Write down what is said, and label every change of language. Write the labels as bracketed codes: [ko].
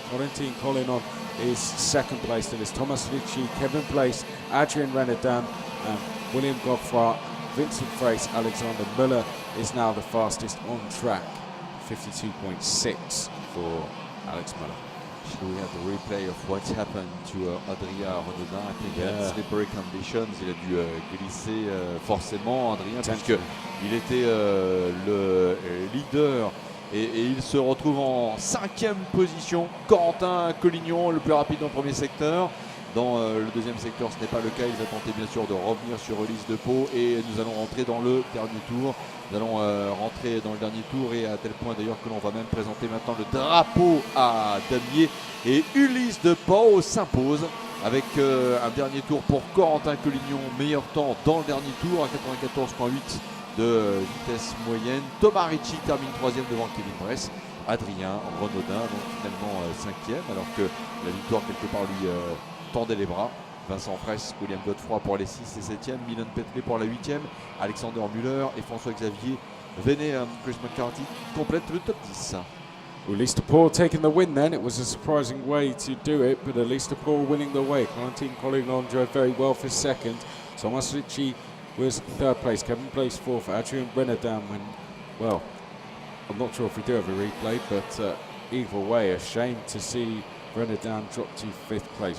[en] Corentin Collignon is second place, then it's Thomas Ritchie, Kevin Place, Adrien Renaudin, and William Godfrey, Vincent Frace. Alexander Müller is now the fastest on track, 52.6 for Alex Müller. We have the replay of what's happened to Adrien Renaudin. I think in slippery conditions, [fr] il a dû glisser forcément, Adrien, puisqu'il était le leader. Et il se retrouve en 5e position. Corentin Collignon, le plus rapide dans le premier secteur. Dans le deuxième secteur, ce n'est pas le cas. Ils a tenté bien sûr de revenir sur Ulysse de Pau. Et nous allons rentrer dans le dernier tour. Nous allons rentrer dans le dernier tour, et à tel point d'ailleurs que l'on va même présenter maintenant le drapeau à damier. Et Ulysse de Pau s'impose avec un dernier tour pour Corentin Collignon. Meilleur temps dans le dernier tour à 94,8 de vitesse moyenne. Thomas Ritchie termine 3e devant Kevin Bress. Adrien Renaudin donc finalement 5e, alors que la victoire quelque part lui tendait les bras. Vincent Fraisse, William Godefroy pour les 6 et 7e, Milan Petele pour la 8e, Alexander Müller et François-Xavier Venet, Chris McCarthy complète le top 10. [en] Ulysse de Pau taking the win then. It was a surprising way to do it, but Ulysse de Pau winning the way. Corentin Collignon drove very well for second. Thomas Ritchie was third place. Kevin Place fourth. Adrien Renaudin when, well, I'm not sure if we do have a replay, but either way, a shame to see Renaudin dropped to 5th place.